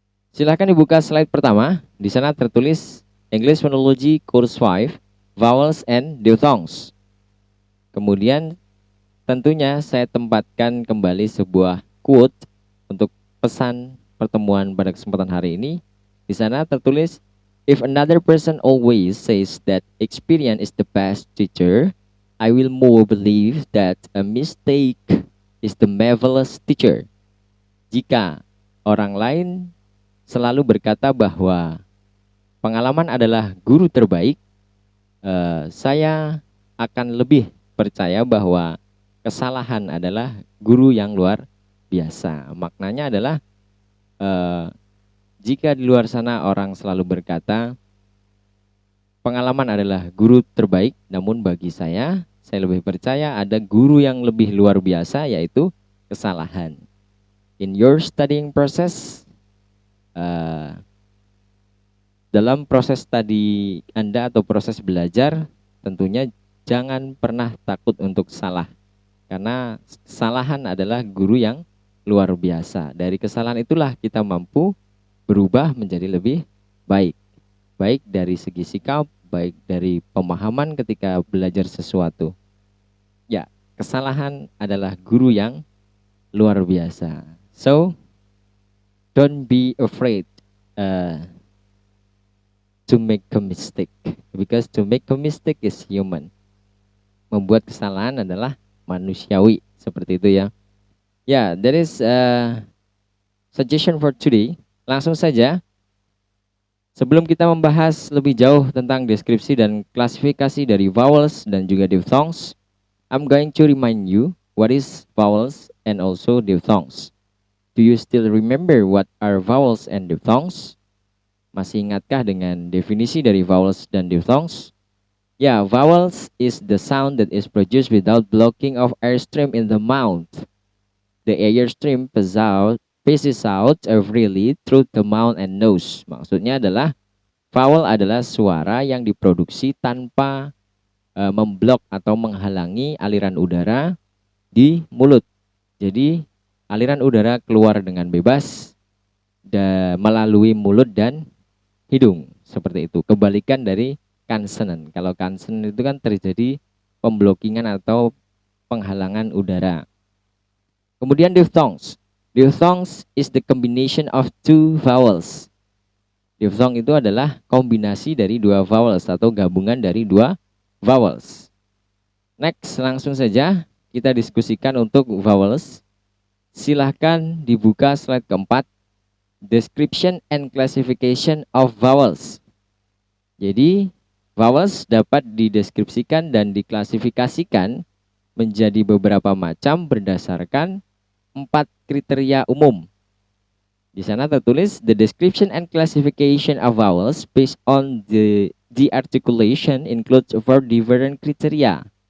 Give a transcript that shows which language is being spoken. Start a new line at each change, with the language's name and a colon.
Indonesian: Silahkan dibuka slide pertama. Di sana tertulis English Phonology Course 5, Vowels and Diphthongs. Kemudian tentunya saya tempatkan kembali sebuah quote untuk pesan pertemuan pada kesempatan hari ini. Di sana tertulis,
English: if another person always says that experience is the best teacher, I will more believe that a mistake is the marvelous teacher.
Indonesian: Jika orang lain selalu berkata bahwa pengalaman adalah guru terbaik, saya akan lebih percaya bahwa kesalahan adalah guru yang luar biasa. Maknanya adalah jika di luar sana orang selalu berkata pengalaman adalah guru terbaik, namun bagi saya lebih percaya ada guru yang lebih luar biasa, yaitu kesalahan.
English: In your studying process,
Indonesian: dalam proses studi Anda atau proses belajar, tentunya jangan pernah takut untuk salah. Karena kesalahan adalah guru yang luar biasa. Dari kesalahan itulah kita mampu berubah menjadi lebih baik. Baik dari segi sikap, baik dari pemahaman ketika belajar sesuatu. Ya, kesalahan adalah guru yang luar biasa.
English: So, don't be afraid to make a mistake. Because to make a mistake is human.
Indonesian: Membuat kesalahan adalah manusiawi. Seperti itu ya.
English: Ya, that is suggestion for today.
Indonesian: Langsung saja. Sebelum kita membahas lebih jauh tentang deskripsi dan klasifikasi dari vowels dan juga diphthongs,
English: I'm going to remind you what is vowels and also diphthongs. Do you still remember what are vowels and diphthongs?
Indonesian: Masih ingatkah dengan definisi dari vowels dan diphthongs?
English: Ya, vowels is the sound that is produced without blocking of airstream in the mouth. The airstream passes out freely through the mouth and nose.
Indonesian: Maksudnya adalah vowel adalah suara yang diproduksi tanpa memblok atau menghalangi aliran udara di mulut. Jadi aliran udara keluar dengan bebas melalui mulut dan hidung. Seperti itu. Kebalikan dari consonant. Kalau consonant itu kan terjadi pemblokingan atau penghalangan udara. Kemudian diphthongs.
English: Diphthongs is the combination of two vowels.
Indonesian: Diphthong itu adalah kombinasi dari dua vowels atau gabungan dari dua vowels. Next, langsung saja kita diskusikan untuk vowels. Silahkan dibuka slide keempat.
English: Description and classification of vowels.
Indonesian: Jadi, vowels dapat dideskripsikan dan diklasifikasikan menjadi beberapa macam berdasarkan 4 kriteria umum. Di sana tertulis
English: the description and classification of vowels based on the articulation includes 4 different criteria.